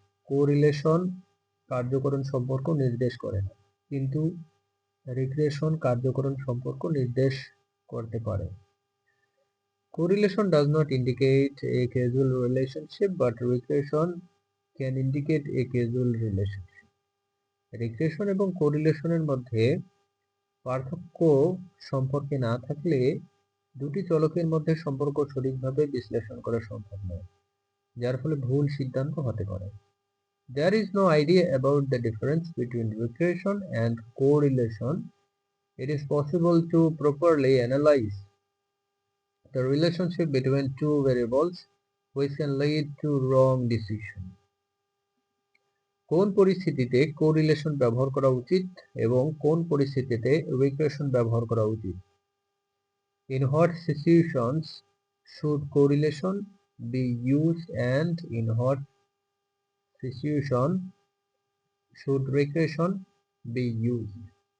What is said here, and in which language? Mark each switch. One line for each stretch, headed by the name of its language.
Bangla: Correlation কার্যকরণ সম্পর্ক নির্দেশ করে না, কিন্তু রিগ্রেশন কার্যকরণ সম্পর্ক নির্দেশ করতে পারে।
English: Correlation does not indicate a causal relationship, but regression can indicate a causal relationship.
Bangla: Regression এবং কোরিলেশনের মধ্যে পার্থক্য সম্পর্কে না থাকলে দুটি চলকের মধ্যে সম্পর্ক সঠিকভাবে বিশ্লেষণ করা সম্ভব নয়, যার ফলে ভুল সিদ্ধান্ত হতে পারে।
English: There is no idea about the difference between regression and correlation. It is possible to properly analyze the relationship between two variables, which can lead to wrong decision.
Bangla: কোন পরিস্থিতিতে কোরিলেশন ব্যবহার করা উচিত এবং কোন পরিস্থিতিতে রিগ্রেশন ব্যবহার করা উচিত?
English: In what situations should correlation be used and in what situation should regression be used?